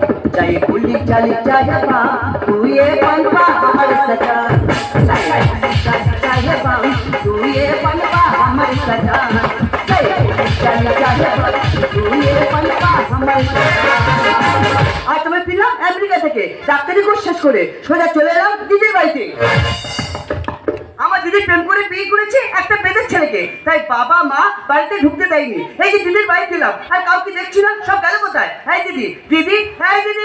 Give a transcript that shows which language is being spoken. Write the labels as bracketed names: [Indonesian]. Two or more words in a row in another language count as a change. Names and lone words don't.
[Hindi] चाहे गोली चले चाहे बाम तू ये बनवा हमारे सजान चाहे गोली चले चाहे बाम तू ये बनवा हमारे सजान चाहे गोली चले चाहे बाम तू ये बनवा हमारे सजान [Bangla] আর তুমি ফিরলাম আমেরিকা থেকে ডাক্তারি কোর্স শেষ করে সোজা চলে এলাম দিদির বাড়িতে আমার দিদি প্রেম করে বিয়ে করেছে একটা বেদের ছেলেকে তাই বাবা মা বাড়িতে ঢুকতে দেয়নি এই যে দিদির বাড়ি দিলাম আর কাউকে দেখছি না সব গেল কোথায় হ্যাঁ দিদি দিদি হ্যাঁ দিদি